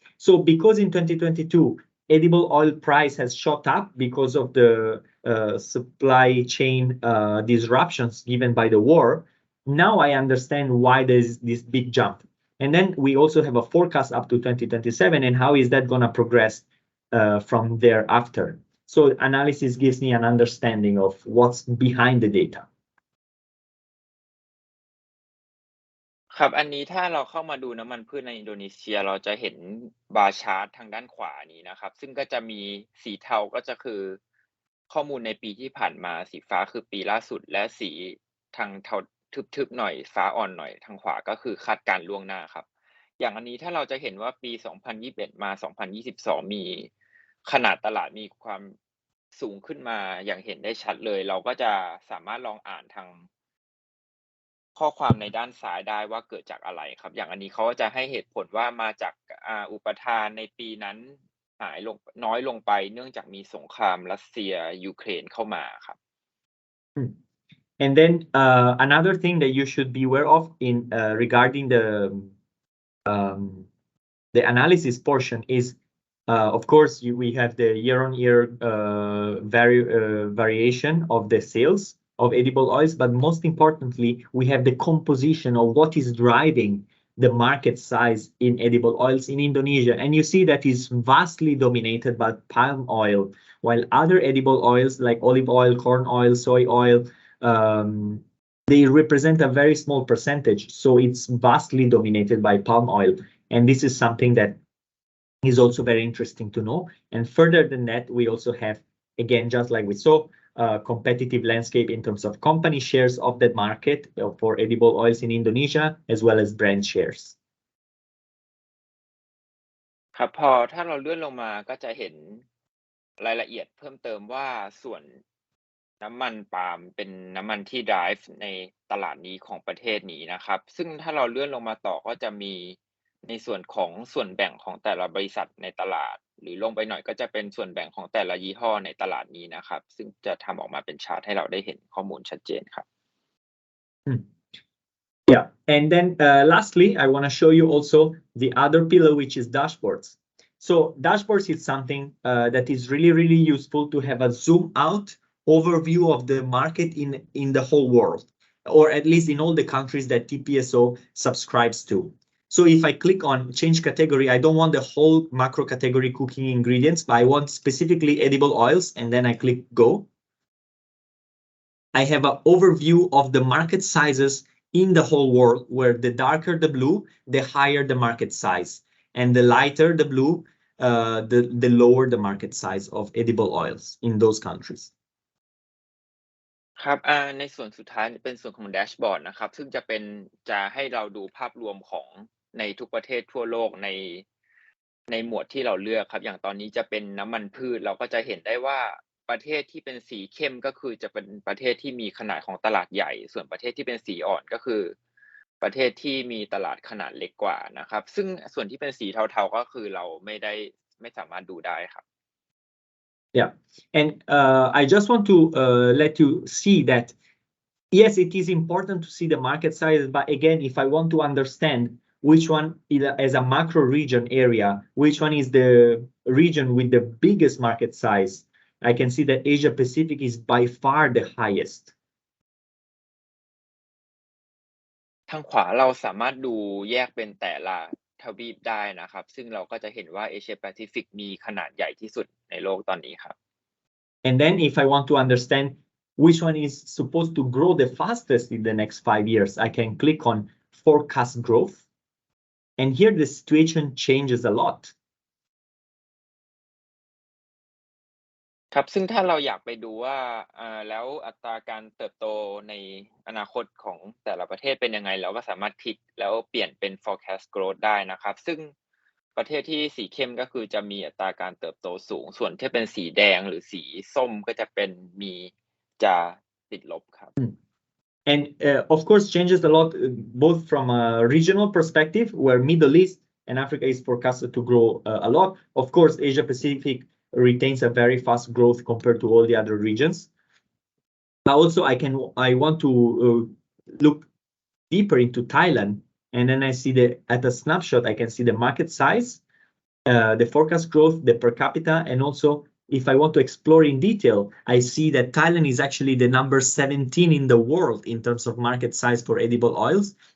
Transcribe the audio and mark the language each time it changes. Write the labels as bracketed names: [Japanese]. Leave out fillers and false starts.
[English] So because in 2022, edible oil price has shot up because of the supply chain disruptions given by the war, now I understand why there's this big jump. And then we also have a forecast up to 2027, and how is that going to progress from thereafter. So analysis gives me an understanding of what's behind the data. [Thai] ครับอันนี้ถ้าเราเข้ามาดูน้ำมันพืชในอินโดนีเซียเราจะเห็นบาร์ชาร์ตทางด้านขวานี้นะครับซึ่งก็จะมีสีเทาก็จะคือข้อมูลในปีที่ผ่านมาสีฟ้าคือปีล่าสุดและสีทางเทาทึบๆหน่อยฟ้าอ่อนหน่อยทางขวาก็คือคาดการณ์ล่วงหน้าครับอย่างอันนี้ถ้าเราจะเห็นว่าปี2021มา2022มีขนาดตลาดมีความสูงขึ้นมาอย่างเห็นได้ชัดเลยเราก็จะสามารถลองอ่านทาง ข้อความในด้านซ้ายได้ว่าเกิดจากอะไรครับอย่างอันนี้เขาจะให้เหตุผลว่ามาจากอุปทานในปีนั้นหายลงน้อยลงไปเนื่องจากมีสงครามรัสเซียยูเครนเข้ามาครับ [English] And then another thing that you should be aware of in regarding the analysis portion is, of course, we have the year-on-year variation of the sales of edible oils, but most importantly, we have the composition of what is driving the market size in edible oils in Indonesia. And you see that is vastly dominated by palm oil, while other edible oils like olive oil, corn oil, soy oil, they represent a very small percentage. So it's vastly dominated by palm oil. And this is something that is also very interesting to know. And further than that, we also have, again, just like we saw, competitive landscape in terms of company shares of that market for edible oils in Indonesia, as well as brand shares. [Thai] ครับพอถ้าเราเลื่อนลงมาก็จะเห็นรายละเอียดเพิ่มเติมว่าส่วนน้ำมันปาล์มเป็นน้ำมันที่ drive ในตลาดนี้ของประเทศนี้นะครับซึ่งถ้าเราเลื่อนลงมาต่อก็จะมีในส่วนของส่วนแบ่งของแต่ละบริษัทในตลาดหรือลงไปหน่อยก็จะเป็นส่วนแบ่งของแต่ละยี่ห้อในตลาดนี้นะครับซึ่งจะทำออกมาเป็นชาร์ตให้เราได้เห็นข้อมูลชัดเจนครับ [English] Yeah, and then lastly, I want to show you also the other pillar, which is dashboards. So dashboards is something that is really useful to have a zoom out overview of the market in the whole world, or at least in all the countries that TPSO subscribes to. So if I click on change category, I don't want the whole macro category cooking ingredients, but I want specifically edible oils, and then I click go. I have an overview of the market sizes in the whole world, where the darker the blue, the higher the market size, and the lighter the blue, the lower the market size of edible oils in those countries. [Thai] ครับในส่วนสุดท้ายเป็นส่วนของแดชบอร์ดนะครับซึ่งจะให้เราดูภาพรวมของในทุกประเทศทั่วโลกในหมวดที่เราเลือกครับอย่างตอนนี้จะเป็นน้ำมันพืชเราก็จะเห็นได้ว่าประเทศที่เป็นสีเข้มก็คือจะเป็นประเทศที่มีขนาดของตลาดใหญ่ส่วนประเทศที่เป็นสีอ่อนก็คือประเทศที่มีตลาดขนาดเล็กกว่านะครับซึ่งส่วนที่เป็นสีเทาๆก็คือเราไม่สามารถดูได้ครับ [English] Yeah, and I just want to let you see that yes, it is important to see the market size, but again, if I want to understand which one is as a macro region area, which one is the region with the biggest market size, I can see that Asia Pacific is by far the highest. [Thai] ทางขวาเราสามารถดูแยกเป็นแต่ละทวีปได้นะครับซึ่งเราก็จะเห็นว่าเอเชียแปซิฟิกมีขนาดใหญ่ที่สุดในโลกตอนนี้ครับ [English] And then if I want to understand which one is supposed to grow the fastest in the next 5 years, I can click on forecast growth. And here the situation changes a lot. [Thai] ครับซึ่งถ้าเราอยากไปดูว่าแล้วอัตราการเติบโตในอนาคตของแต่ละประเทศเป็นยังไงเราก็สามารถคลิกแล้วเปลี่ยนเป็น forecast growth ได้นะครับซึ่งประเทศที่สีเข้มก็คือจะมีอัตราการเติบโตสูงส่วนที่เป็นสีแดงหรือสีส้มก็จะจะติดลบครับ [English] And of course changes a lot both from a regional perspective where Middle East and Africa is forecasted to grow a lot. Of course, Asia Pacific retains a very fast growth compared to all the other regions. But also I want to look deeper into Thailand, and then I see at a snapshot I can see the market size, the forecast growth, the per capita, and also if I want to explore in detail, I see that Thailand is actually the number 17 in the world in terms of market size for edible oils.